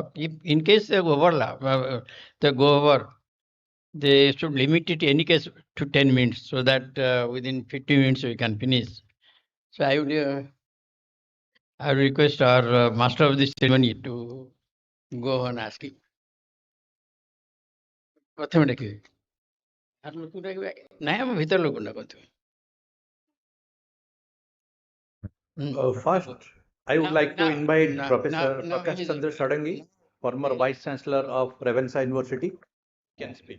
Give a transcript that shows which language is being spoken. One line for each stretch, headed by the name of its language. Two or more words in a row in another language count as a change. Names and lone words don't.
English: If in case they overlap, they go over, they should limit it in any case to 10 minutes so that within 50 minutes we can finish. So I would request our master of the ceremony to go on asking.
Odia: ପ୍ରଥମେ ଡାକିବେ ଆର ଲୋକକୁ ଡାକିବେ ନାଇଁ ଆମ ଭିତର ଲୋକକୁ ଡାକନ୍ତୁ।
English: First, I would like to invite Professor Prakash Chandra Sadangi, former Vice Chancellor of Ravensa University, can speak.